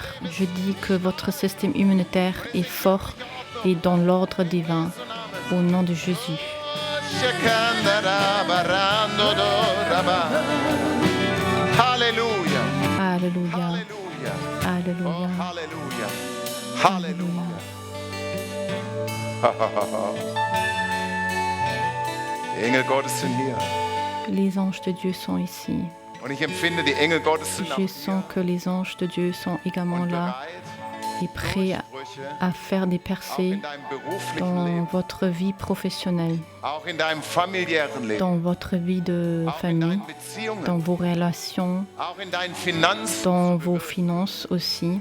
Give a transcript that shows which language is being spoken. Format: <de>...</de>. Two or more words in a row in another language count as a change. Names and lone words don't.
<fr>Je dis que votre système immunitaire est fort et dans l'ordre divin, au nom de Jésus. Alléluia. Alléluia. Alléluia. Alléluia.</fr> <de>Die Engel Gottes sind hier.</de> <fr>Les anges de Dieu sont ici.</fr> <de>Und ich empfinde, die Engel Gottes sind</de> <fr>Je sens que les anges de Dieu sont également là et prêts à faire des percées dans votre vie professionnelle, dans votre vie de famille, dans vos relations, dans vos finances aussi.</fr>